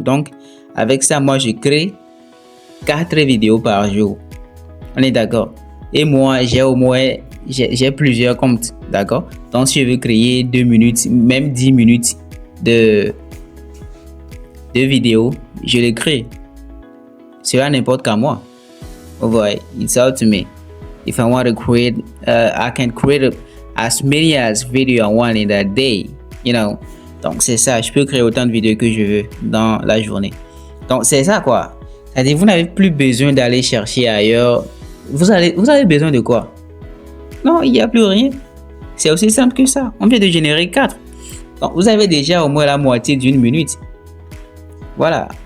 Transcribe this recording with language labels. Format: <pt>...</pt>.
<fr>Donc, avec ça, moi, je crée 4 vidéos par jour. On est d'accord? Et moi, j'ai plusieurs comptes. D'accord? Donc, si je veux créer 2 minutes, même 10 minutes de vidéos, je les crée. Cela n'importe qu'à moi.</fr> <en>Oh boy, it's up to me. If I want to create, I can create as many as video I want in a day, you know.</en> <fr>Donc c'est ça, je peux créer autant de vidéos que je veux dans la journée. Donc c'est ça quoi. C'est-à-dire vous n'avez plus besoin d'aller chercher ailleurs. Vous avez besoin de quoi? Non, il n'y a plus rien. C'est aussi simple que ça. On vient de générer 4. Donc vous avez déjà au moins la moitié d'une minute. Voilà.</fr>